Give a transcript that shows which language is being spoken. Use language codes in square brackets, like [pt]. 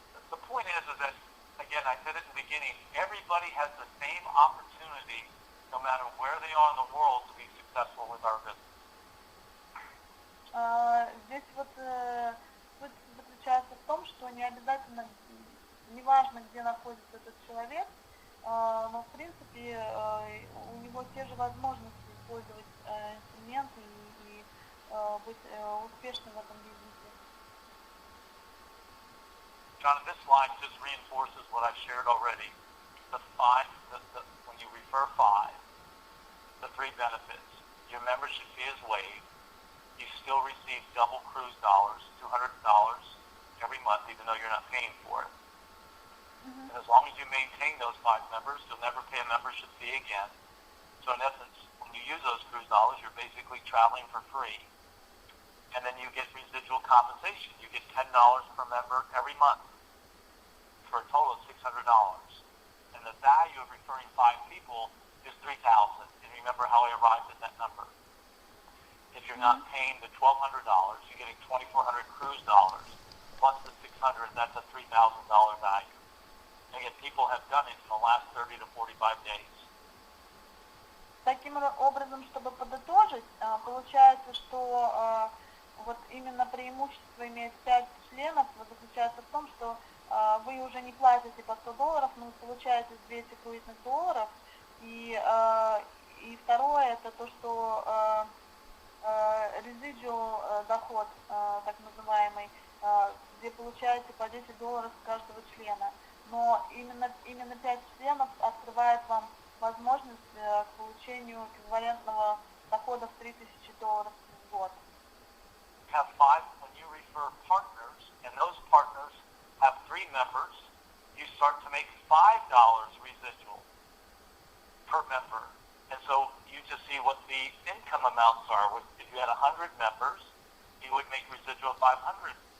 [en] The point is that, again, I said at the beginning, everybody has the same opportunity, no matter where they are in the world, to be successful with our business. [ru] Здесь вот суть заключается в том, что не обязательно, неважно, где находится этот человек, но в принципе у него те же возможности использовать инструменты и быть успешным в этом бизнесе. [en] John, this slide just reinforces what I've shared already. When you refer 5, the 3 benefits. Your membership fee is waived. You still receive double cruise dollars, $200 every month, even though you're not paying for it. And as long as you maintain those 5 members, you'll never pay a membership fee again. So in essence, when you use those cruise dollars, you're basically traveling for free. And then you get residual compensation. You get $10 per member every month for a total of $600. And the value of referring 5 people is $3,000. And remember how I arrived at that number. If you're not paying the $1,200, you're getting 2,400 cruise dollars plus the 600. That's a $3,000 value. And again, people have done it in the last 30 to 45 days. [ru] Таким образом, чтобы подытожить, получается, что вот именно преимущество иметь 5 членов заключается в том, что вы уже не платите по 100 долларов, но вы получаете 200 круизных долларов. И второе, это то, что residual доход, так называемый, где получаете по 10 долларов с каждого члена. Но именно 5 членов открывает вам возможность к получению эквивалентного дохода в $3,000 в год. [en] You have 5 when you refer partners, and those partners have 3 members. You start to make $5 residual per member. And so you just see what the income amounts are. If you had 100 members, you would make residual $500.